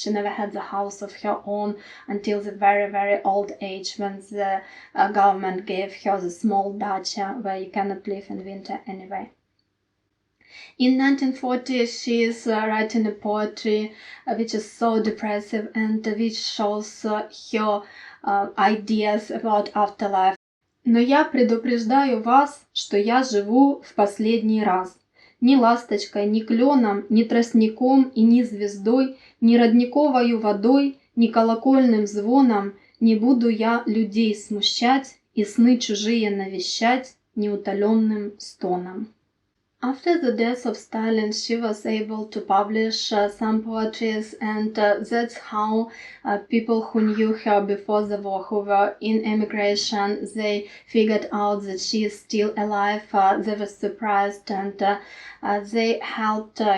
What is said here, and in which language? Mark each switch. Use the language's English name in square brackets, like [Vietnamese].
[English] She never had the house of her own until the very, very old age, when the government gave her the small dacha where you cannot live in winter anyway. In 1940, she is writing a poetry which is so depressive and which shows her ideas about afterlife. [Russian] Но я предупреждаю вас, что я живу в последний раз. Ни ласточкой, ни кленом, ни тростником и ни звездой, ни родниковою водой Ни колокольным звоном не буду я людей смущать и сны чужие навещать неутоленным стоном. [English] After the death of Stalin, she was able to publish some poetries, and that's how people who knew her before the war, who were in emigration, they figured out that she is still alive. They were surprised, and they helped her.